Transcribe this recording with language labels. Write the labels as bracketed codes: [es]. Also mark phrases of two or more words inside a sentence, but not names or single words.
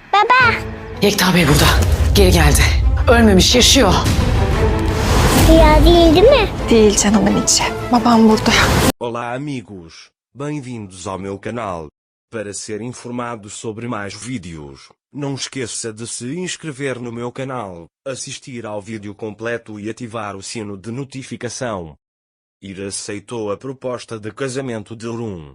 [tr] Baba. Yekta Bey burada. Geri geldi. Ölmemiş, yaşıyor. Rüya değil mi? Değil canımın içi. Babam burada. [pt] Olá amigos, bem-vindos ao meu canal. Para ser informado sobre mais vídeos, não esqueça de se inscrever no meu canal, assistir ao vídeo completo e ativar o sino de notificação. Ira aceitou a proposta de casamento de Orun.